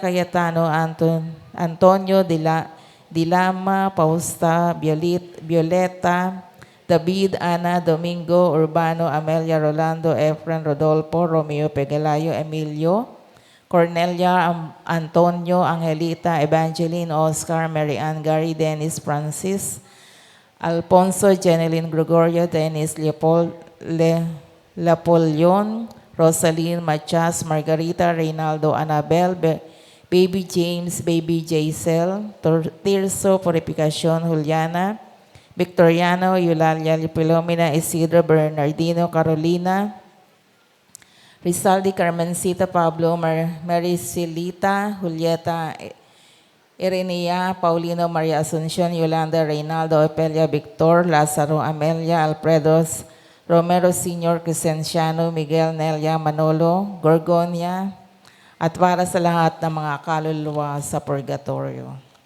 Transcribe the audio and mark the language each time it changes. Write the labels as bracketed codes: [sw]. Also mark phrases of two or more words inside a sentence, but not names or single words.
[tl] Cayetano, Antonio Dilama, Pausta, Violeta, David, Ana, Domingo, Urbano, Amelia, Rolando, Efren, Rodolfo, Romeo, Pegalayo, Emilio, Cornelia, Antonio, Angelita, Evangeline, Oscar, Mary Ann, Gary, Dennis, Francis, Alfonso, Jeneline, Gregorio, Dennis, Lapolion, Rosaline, Machas, Margarita, Reynaldo, Anabel, Baby James, Baby Jaisel, Tirso, Purificacion, Juliana, Victoriano, Eulalia, Pilomena, Isidro, Bernardino, Carolina, Rizaldi, Carmencita, Pablo, Maricilita, Julieta, Irenea, Paulino, Maria Asuncion, Yolanda, Reynaldo, Epelia, Victor, Lazaro, Amelia, Alfredo, Romero Sr., Crescenciano, Miguel, Nelia, Manolo, Gorgonia, at para sa lahat ng mga kaluluwa sa purgatorio.